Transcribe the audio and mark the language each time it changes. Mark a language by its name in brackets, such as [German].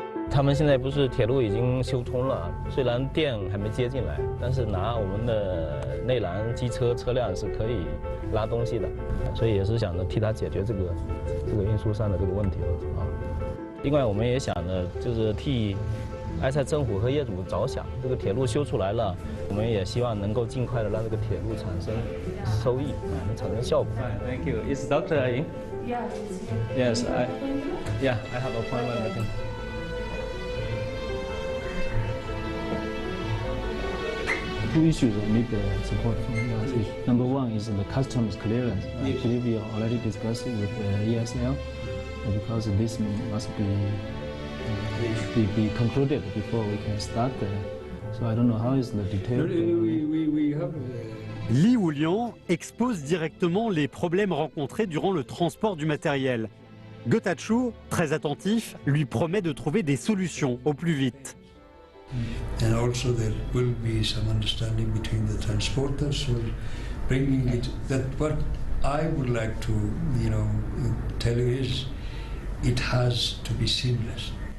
[Chinese] 他们现在不是铁路已经修通了，虽然电还没接进来，但是拿我们的内燃机车车辆是可以拉东西的，所以也是想着替他解决这个运输上的这个问题另外，我们也想着就是替埃塞政府和业主着想，这个铁路修出来了，我们也希望能够尽快的让这个铁路产生收益能产生效果。 [English] Thank you. Is Dr. in? Yeah. Yes. I have an appointment with him. Two issues that need support from us. Number one is the customs clearance. I believe we already discussed it with ESL because this must be concluded before we can start. So I don't know how is the detail. We have. [French] Li Wuliang expose directement les problèmes rencontrés durant le transport du matériel. Getachew, très attentif, lui promet de trouver des solutions au plus vite. [English] And also there will be some understanding between the transporters, so bringing it. That what I would like to, tell you is, it has to be seamless.